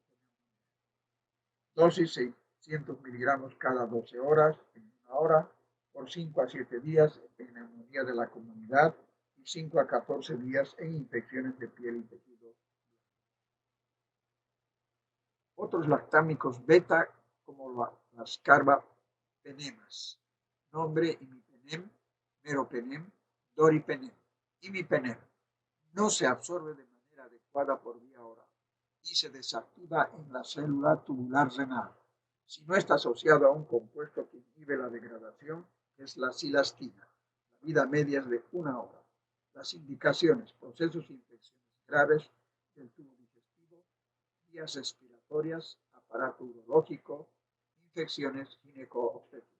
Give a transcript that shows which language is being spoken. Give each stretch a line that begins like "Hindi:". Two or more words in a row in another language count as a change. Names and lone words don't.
Spanish: Dosis 600 miligramos cada 12 horas, en una hora, por 5 a 7 días en neumonía de la comunidad y 5 a 14 días en infecciones de piel y tejido. Otros lactámicos beta, como las carbapenemas, nombre imipenem, meropenem, doripenem, imipenem, no se absorbe de manera adecuada por vía oral y se desactiva en la célula tubular renal si no está asociado a un compuesto que inhibe la degradación, que es la cilastina. La vida media es de 1 hora. Las indicaciones: procesos de infecciones graves del tubo digestivo, vías respiratorias, aparato urológico, infecciones gineco-obstétricas.